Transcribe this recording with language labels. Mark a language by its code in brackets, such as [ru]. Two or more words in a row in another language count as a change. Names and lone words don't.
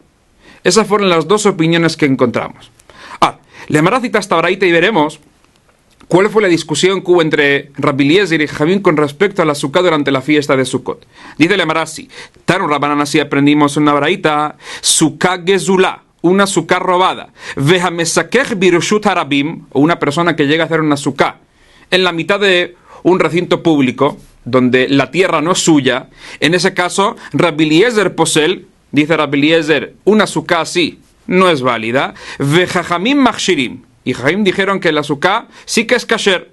[es] Esas fueron las dos opiniones que encontramos. Le Gemara cita esta braita y veremos cuál fue la discusión que hubo entre Rabbi Eliezer y Jajamim con respecto a la sukkah durante la fiesta de Sukkot. Dice la Gemara así: [he] תנו רבנן, [es] así aprendimos una braita, [he] סוכה גזולה, [es] una sukkah robada, [he] והמסכך ברשות הרבים, [es] o una persona que llega a hacer una sukkah en la mitad de un recinto público donde la tierra no es suya. En ese caso, Rabbi Eliezer posel, dice Rabbi Eliezer, una sukkah así no es válida. [he] וחכמים מכשירים, [es] y Jajamim dijeron que la sukkah sí que es kasher.